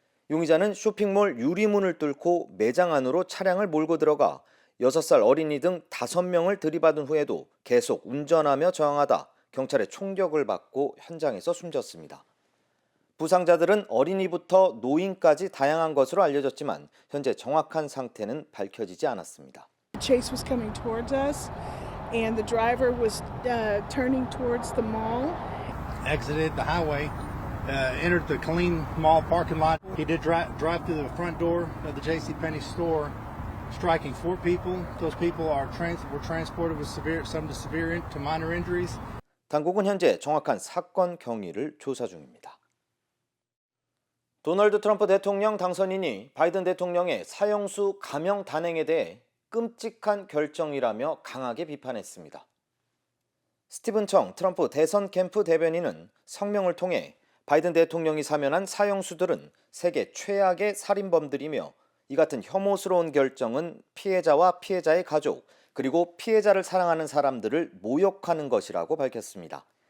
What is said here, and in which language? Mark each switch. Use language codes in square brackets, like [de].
[ko] 용의자는 쇼핑몰 유리문을 뚫고 매장 안으로 차량을 몰고 들어가 6살 어린이 등 5명을 들이받은 후에도 계속 운전하며 저항하다 경찰의 총격을 받고 현장에서 숨졌습니다. 부상자들은 어린이부터 노인까지 다양한 것으로 알려졌지만 현재 정확한 상태는 밝혀지지 않았습니다. [en] Chase was coming towards us and the driver was turning towards the mall. Exited the highway, entered the Killeen Mall parking lot. He did drive through the front door of the JCPenney store, striking 4 people. Those people were transported with some to severe to minor injuries. [ko] 당국은 현재 정확한 사건 경위를 조사 중입니다. 도널드 트럼프 대통령 당선인이 바이든 대통령의 사형수 감형 단행에 대해 끔찍한 결정이라며 강하게 비판했습니다. 스티븐 청 트럼프 대선 캠프 대변인은 성명을 통해 바이든 대통령이 사면한 사형수들은 세계 최악의 살인범들이며 이 같은 혐오스러운 결정은 피해자와 피해자의 가족 그리고 피해자를 사랑하는 사람들을 모욕하는 것이라고 밝혔습니다.